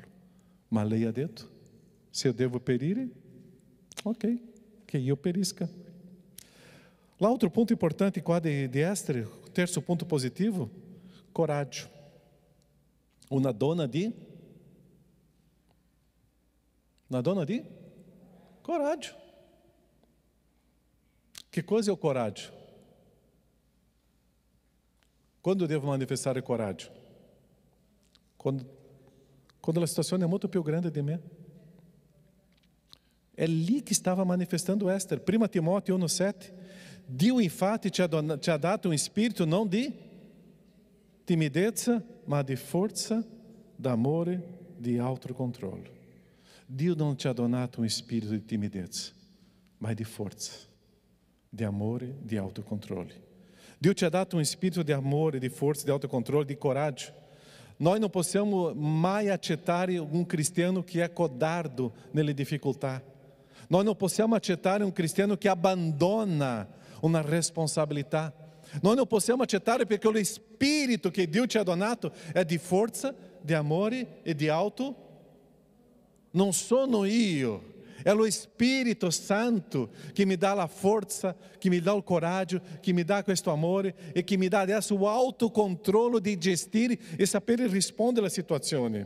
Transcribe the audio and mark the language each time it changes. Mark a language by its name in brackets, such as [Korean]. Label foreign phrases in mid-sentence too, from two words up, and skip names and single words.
[Italian] Ma lei ha detto, se eu devo perire, ok, che io perisca. L'altro ponto importante qua di Ester, o terzo ponto positivo, coraggio. Una donna di coraggio. [Portuguese] Que coisa é o coraggio? Quando eu devo manifestare coraggio? Quando a situação é muito [Italian] più grande di me. É lì che stava manifestando Ester. 1 Timóteo 1,7. Dio infatti ci ha dato un spirito non di timidezza, ma di forza, d'amore, di autocontrollo. Dio non ci ha donato un spirito di timidezza, ma di forza, di amore, di autocontrole. Dio ci ha dato un spirito di amore, di forza, di autocontrole, di coraggio. Noi non possiamo mai accettare un cristiano che è codardo nelle difficoltà. [Portuguese] Nós não [Italian] possiamo accettare [Portuguese] um cristiano que abandona uma responsabilità. Nós não [Italian] possiamo accettare perché o Spirito che Dio ci ha donato è di forza, di amore e di auto. Non sono io, è lo Spirito Santo che mi dà la forza, che mi dà il coraggio, che mi dà questo amore e che mi dà adesso o autocontrollo di gestire e sapere rispondere alle situazioni.